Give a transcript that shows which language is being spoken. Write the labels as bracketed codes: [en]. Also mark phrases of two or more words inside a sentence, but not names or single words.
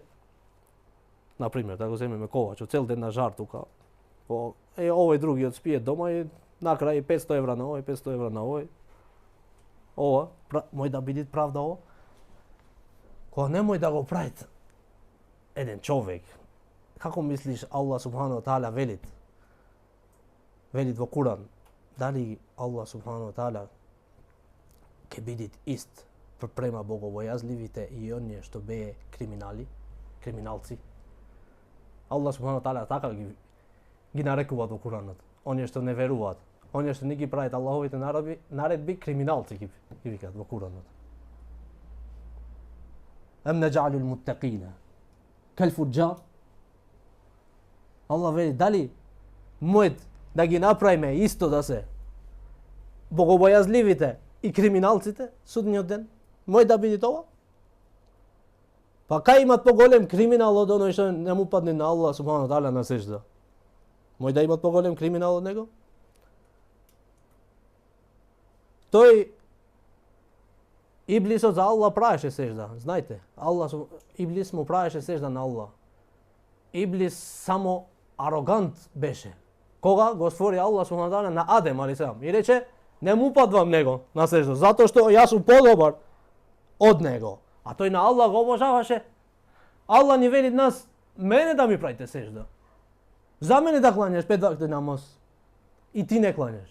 [mk] Например, да го земеме ковач, цел ден на жар тука. Овој другиот спие дома и накрај 500 евра на овој, 500 евра на овој. Ова, мој да биде правда ова? Кога немој да го правите еден човек, како мислиш [ar] الله سبحانه وتعالى [mk] велит во Куран, дали [ar] الله سبحانه وتعالى [mk] ќе биде ист према богобојазливите и оние што беа криминалци? [ar] الله سبحانه وتعالى [mk] така ги нарекуваат во Куранот. Оние што не веруваат, оние што не ги прават Аллаховите наредби, криминалци ги викаат во Куранот. [ar] أم نجعل المتقين كالفجار. [mk] Аллах вели, дали мојот да ги направиме исто да се богобојазливите и криминалците судниот ден? Мој да биде тоа? Па кај имат поголем криминал од оној што не му падне на [ar] الله سبحانه وتعالى [mk] на сежда? Мој да имат поголем криминал од него? Тој Иблисот за Аллах правеше сежда, знаете. Иблис му правеше сежда на Аллах. Иблис само арогант беше. Кога го створи [ar] الله سبحانه وتعالى [mk] на Адем алейхиссалам и рече, не му падвам него на сежда, затоа што јас сум подобар од него. А тој на Аллах го обожаваше. Аллах ни вели нас, мене да ми правите сежда. За мене да кланяш 5 вакти намаз и ти не кланяш.